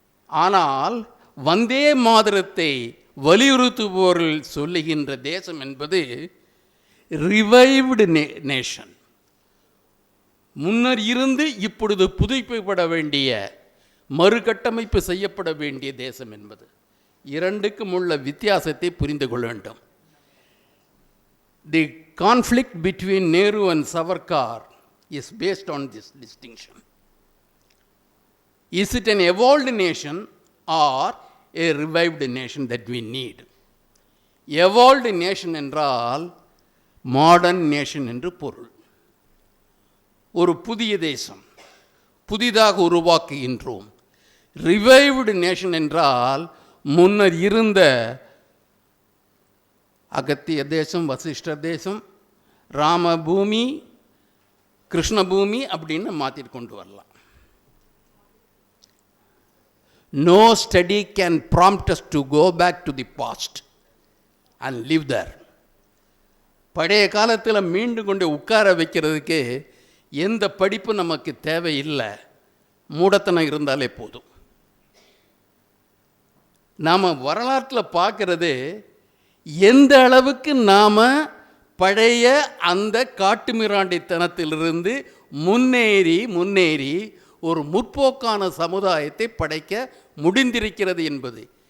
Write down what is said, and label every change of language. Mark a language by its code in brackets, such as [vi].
[ta] ஆனால் வந்தே மாதரத்தை வலியுறுத்துபவர்கள் சொல்லுகின்ற தேசம் என்பது ரிவைவ்டு நேஷன், முன்னர் இருந்து இப்பொழுது புதுப்பிக்கப்பட வேண்டிய, மறுகட்டமைப்பு செய்யப்பட வேண்டிய தேசம் என்பது. இரண்டுக்கும் உள்ள வித்தியாசத்தை புரிந்து கொள்ள வேண்டும். [en] The conflict between Nehru and Savarkar is based on this distinction. Is it an evolved nation or a revived nation that we need? Evolved nation [ta] என்றால் மாடர்ன் நேஷன் என்று பொருள். ஒரு புதிய தேசம், புதிதாக உருவாக்குகின்றோம். ரிவைவ்டு நேஷன் என்றால் முன்னர் இருந்த அகத்திய தேசம், வசிஷ்டர் தேசம், ராமபூமி, கிருஷ்ணபூமி அப்படின்னு மாற்றி கொண்டு வரலாம். [en] No study can prompt us to go back to the past and live there. [ta] பழைய காலத்தில் மீண்டும் கொண்டு உட்கார வைக்கிறதுக்கு எந்த படிப்பு நமக்கு தேவையில்லை, மூடத்தனம் இருந்தாலே போதும். நாம் வரலாற்றில் பார்க்கறது எந்த அளவுக்கு நாம் பழைய அந்த காட்டுமிராண்டித்தனத்திலிருந்து முன்னேறி ஒரு முற்போக்கான சமுதாயத்தை படைக்க முடிந்திருக்கிறது என்பது.